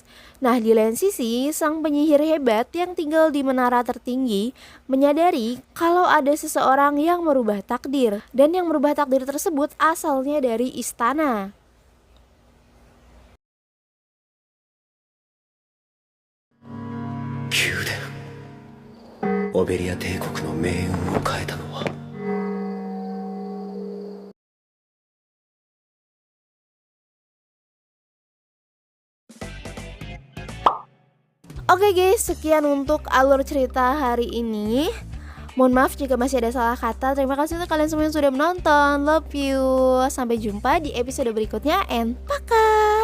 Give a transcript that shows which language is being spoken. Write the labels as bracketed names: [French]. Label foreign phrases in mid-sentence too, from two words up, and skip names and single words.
[Indonesian] Nah di lain sisi, sang penyihir hebat yang tinggal di menara tertinggi menyadari kalau ada seseorang yang merubah takdir. Dan yang merubah takdir tersebut asalnya dari istana. [Japanese] Kyuden オベリア帝国の命運を変えたのは [Indonesian] Oke guys, sekian untuk alur cerita hari ini. Mohon maaf jika masih ada salah kata. Terima kasih untuk kalian semua yang sudah menonton. [English] Love you. [Indonesian] Sampai jumpa di episode berikutnya and pakai.